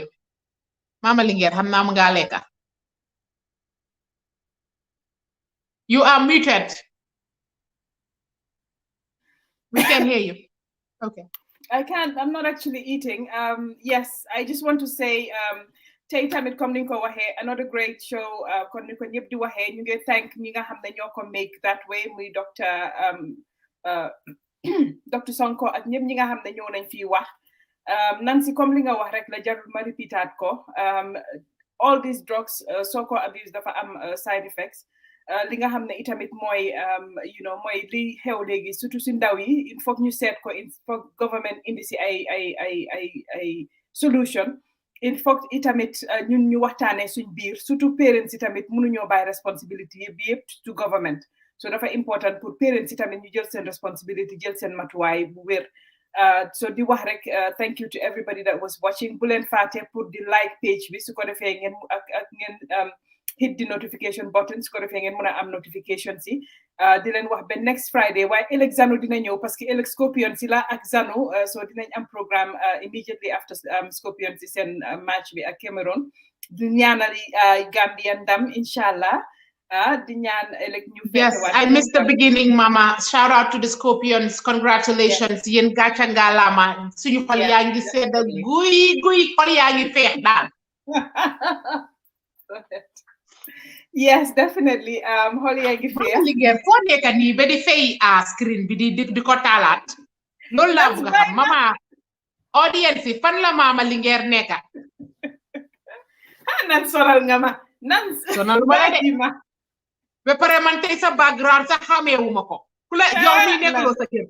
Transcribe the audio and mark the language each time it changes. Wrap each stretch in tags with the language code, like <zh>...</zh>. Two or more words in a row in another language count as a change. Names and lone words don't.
<en>Mama Linger, hamna mga leka. You are muted. We can hear you. Okay. I can't. I'm not actually eating. Yes, I just want to say,</en> <wo>tey tamit comme ni ko waxee</wo> <en>another great show.</en> <wo>Kon ni ko ñëpp di waxee ñu ngi thank ñi nga xam ne ñoo ko</wo> <en>make that way</en> <wo>muy Dr. Sonko ak ñëpp ñi nga xam ne ñoo nañ fii wax. Nancy comme li nga wax rek la jarul ma repeatat ko.</wo> <en>All these drugs</en> <wo>soo ko abuse dafa am</wo> <en>side effects.</en> <wo>Li nga xam ne itamit mooy mooy li xew léegi surtout si ndaw yi</wo> <fr>il faut</fr> <wo>ñu seet ko</wo> <fr>il faut</fr> <wo>government indi si ay solution.</wo> <en>In fact,</en> <wo>itamit ñun ñu waxtaanee suñ biir surtout parents itamit mënuñoo bàyyi responsibility bi yëpp</wo> <en>to government</en> <wo>so dafa important pour parents itamit ñu jël seen responsibility jël seen matuwaay bu wér so di wax rek</wo> <en>thank you to everybody that was watching</en> <wo>bu leen fàtte pour di like page bi su ko defee ngeen ak ngeen</wo> <en>hit the notification button</en> <wo>su ko defee ngeen mën a am notification si di leen wax ba</wo> <en>next Friday</en> <wo>waaye ëllëg Zanu dina ñëw parce que ëllëg Scorpion si la ak Zanu so dinañ am programme</wo> <en>immediately after</en> <wo>Scorpion si seen match bi ak Cameroon di ñaanal Gambia ndam inshallah di ñaan ëllëg ñu</wo> <en>yes I missed the beginning mama shout out to the Scorpions congratulations</en> <wo>yéen gàcca ngalaama suñu xol yaa ngi sedd guy xol yaa ngi feex daal</wo> <en>yes definitely</en> <wo>xol yaa ngi feex liggéey foo nekk nii ba di fay screen bi di ko taalaat loolu laa bëgg a xam mama audience yi fan la mama Linguère nekk nan sonal nga ma nan sonal ma de ba pare man tey sa background sax xameewuma ko ku la yow mi nekkuloo sa kër</wo>